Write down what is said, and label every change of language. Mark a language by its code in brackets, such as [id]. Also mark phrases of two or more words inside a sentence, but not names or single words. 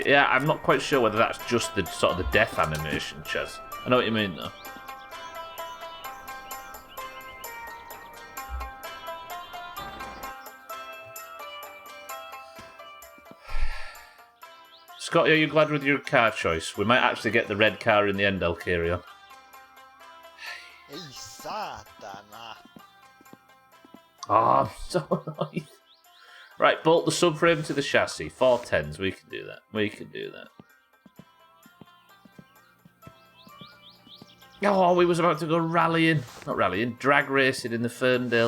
[en] Yeah, I'm not quite sure whether that's just the sort of the death animation, Chaz. I know what you mean, though. Scotty, are you glad with your car choice? We might actually get the red car in the end, Alkirion. [fi] Ei saatana. [en] Oh, I'm so annoyed. Right, bolt the subframe to the chassis. 410s, we can do that. We can do that. Oh, we was about to go rallying. Not rallying, drag racing in the Ferndale.